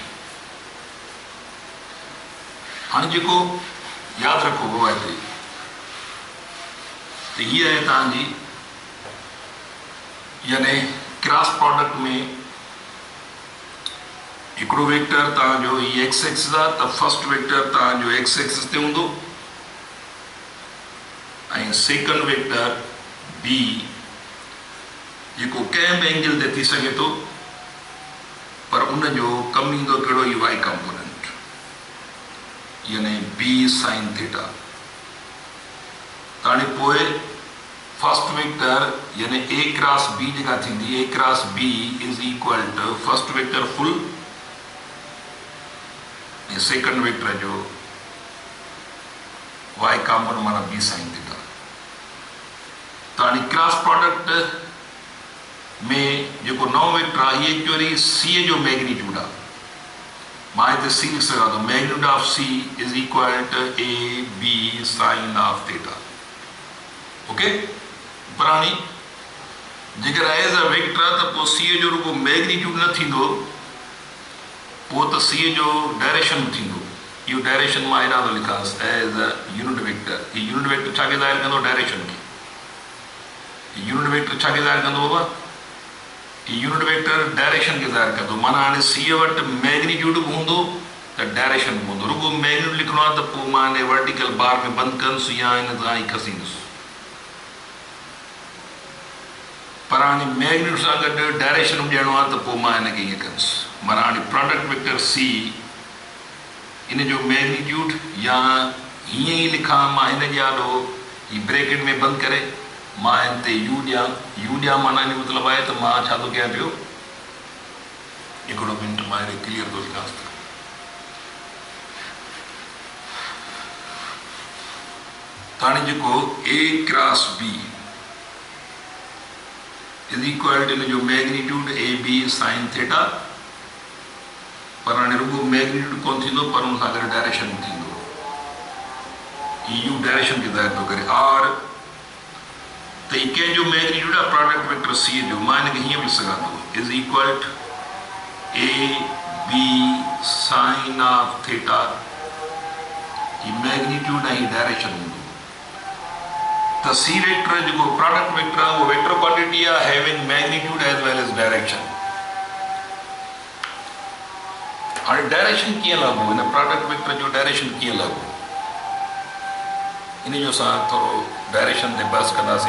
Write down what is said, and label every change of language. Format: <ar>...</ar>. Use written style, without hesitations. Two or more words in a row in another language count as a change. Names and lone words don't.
<sd>हाणे जेको यादि रखो आहे हिते त हीअ आहे तव्हांजी, यानी</sd> <en>cross product</en> <sd>में हिकिड़ो वेक्टर तव्हांजो हीअ</sd> <en>X axis</en> <sd>आहे, त</sd> <en>first vector</en> <sd>तव्हांजो</sd> <en>X axis</en> <sd>ते हूंदो ऐं</sd> <en>second vector B</en> <sd>जेको कंहिं बि एंगल ते थी सघे थो, पर उनजो कमु ईंदो कहिड़ो ई</sd> <en>Y component,</en> <sd>यानी</sd> <en>B sine theta.</en> <sd>त हाणे पोइ</sd> <en>first vector</en> <sd>यानी</sd> <en>A cross B</en> <sd>जेका थींदी,</sd> <en>A cross B is equal to first vector full</en> <sd>ऐं</sd> <en>second vector</en> <sd>जो</sd> <en>Y component</en> <sd>माना</sd> <en>B sine theta.</en> <sd>त हाणे</sd> <en>cross product</en> <sd>में जेको नओं वेक्टर आहे हीअ एक्चुअली सी जो मैग्नीट्यूड आहे, मां हिते सी लिखी सघां थो,</sd> <en>magnitude of C is equal to A B sine of theta.</en> <sd>ओके, पर हाणे जेकर</sd> <en>as a vector</en> <sd>आहे त पोइ सी जो रुगो मैग्नीट्यूड न थींदो, पोइ त सी जो डायरेक्शन बि थींदो। इहो डायरेक्शन मां हेॾां थो लिखांसि</sd> <en>as a unit vector.</en> <sd>हीउ</sd> <en>unit vector</en> <sd>छा खे ज़ाहिर कंदो, डायरेक्शन खे।</sd> <en>unit vector</en> <sd>छा खे ज़ाहिर कंदो बाबा,</sd> <en>unit vector</en> <sd>डायरेक्शन खे ज़ाहिर कंदो, माना हाणे सी वटि मैग्नीट्यूड बि हूंदो त डायरेक्शन बि हूंदो। रुगो मैग्नीट्यूड लिखणो आहे त पोइ मां हिन</sd> <en>vertical bar</en> <sd>में बंदि कंदुसि या हिन सां ई खसींदुसि, पर हाणे मैग्नीट्यूड सां गॾु डायरेक्शन बि ॾियणो आहे त पोइ मां हिनखे ईअं कंदुसि। माना हाणे</sd> <en>product vector C</en> <sd>इन जो मैग्नीट्यूड या हीअं ई लिखां मां हिन जे आॾो हीअ ब्रैकेट में बंदि करे मां हिन ते यू ॾियां, यू ॾियां माना हिन मतिलबु आहे त मां छा थो कयां पियो, हिकिड़ो मिंट मां हिन क्लियर थो लिखांसि त हाणे जेको</sd> <en>A cross B is equal to</en> <sd>इन जो मैग्नीट्यूड</sd> <en>A B sine theta,</en> <sd>पर हाणे रुगो मैग्नीट्यूड कोन थींदो पर हुन सां गॾु डायरेक्शन बि थींदो। यू डायरेक्शन खे ज़ाहिर थो करे आर, त हीअ कंहिंजो मैग्नीट्यूड आहे</sd> <en>product vector C</en> <sd>जो, मां हिनखे हीअं बि लिखी सघां थो</sd> <en>is equal to A B sine of theta.</en> <sd>हीअ मैग्नीट्यूड ऐं डायरेक्शन हूंदो। त</sd> <en>C vector</en> <sd>जेको</sd> <en>product vector</en> <sd>आहे उहो</sd> <en>vector quantity</en> <sd>आहे</sd> <en>having magnitude as well as direction.</en> <sd>हाणे डायरेक्शन कीअं लॻो, हिन</sd> <en>product vector</en> <sd>जो डायरेक्शन कीअं लॻो, इन जो असां थोरो डायरेक्शन ते बहस कंदासीं।</sd>